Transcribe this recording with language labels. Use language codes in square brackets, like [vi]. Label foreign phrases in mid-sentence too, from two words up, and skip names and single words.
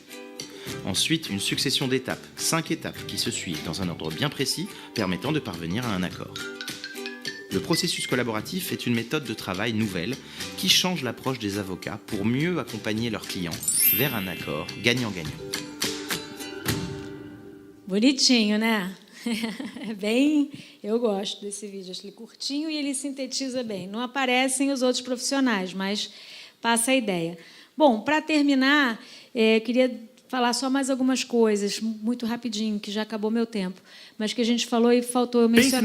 [fr] Ensuite, une succession d'étapes, 5 étapes qui se suivent dans un ordre bien précis, permettant de parvenir à un accord. Le processus collaboratif est une méthode de travail nouvelle qui change l'approche des avocats pour mieux accompagner leurs clients vers un accord gagnant-gagnant. [pt] Bonitinho, né? Bem, eu gosto desse vídeo, acho ele curtinho e ele sintetiza bem. Não aparecem os outros profissionais, mas passa a ideia. Bom, para terminar, queria falar só mais algumas coisas, muito rapidinho, que já acabou meu tempo, mas que a gente falou e faltou eu mencionar.